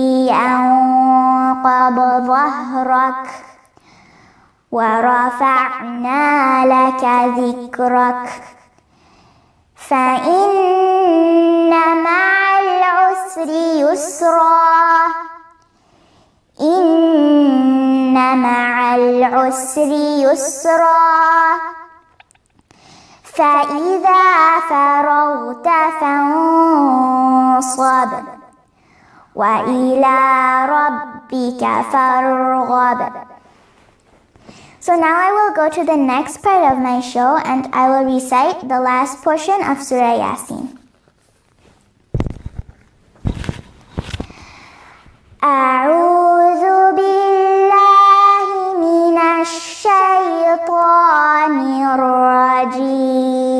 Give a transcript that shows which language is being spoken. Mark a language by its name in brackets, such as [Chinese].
[Arabic] أنقض ظهرك ورفعنا لك ذكرك فإن مع العسر يسرا إن مع العسر يسرا فإذا فرغت فانصب وإلى ربك فارغب. [English] So now I will go to the next part of my show and I will recite the last portion of Surah Yasin. [Arabic] أعوذ بالله من الشيطان الرجيم.